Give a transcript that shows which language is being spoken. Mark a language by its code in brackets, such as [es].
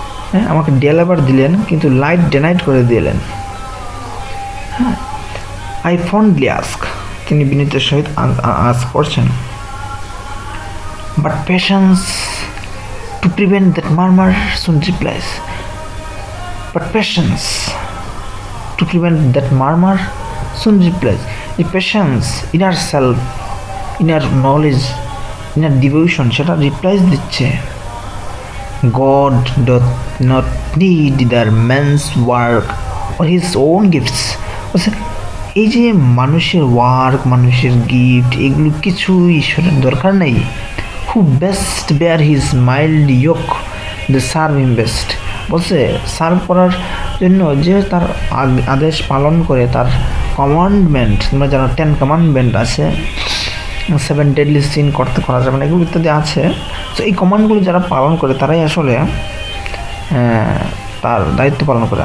[bn] হ্যাঁ, আমাকে ডেলিভার দিলেন কিন্তু লাইট ডেনাইড করে দিলেন। হ্যাঁ, [en] I fondly ask, [bn] তিনি বিনীতের সহিত আস্ক করছেন, [en] But patience to prevent that murmur soon replies. But patience to prevent that murmur soon replies. The patience, inner self, inner knowledge, inner devotion, [bn] সেটা রিপ্লাইজ দিচ্ছে, [en] God doth not need either man's work or his own gifts. [bn] এই যে মানুষের work, মানুষের gift, এগুলো কিছু ঈশ্বরের দরকার নেই। [en] Who best bear his mild yoke, they serve him best. [bn] বলছে সার্ভ করার জন্য যে তার আদেশ পালন করে, তার কমান্ডমেন্ট, তোমরা জানো 10 কমান্ডমেন্ট আছে, 7 ডেডলি সিন করা যাবে না, এগুলো ইত্যাদি আছে। তো এই কমান্ডগুলো যারা পালন করে তারাই আসলে তার দায়িত্ব পালন করে।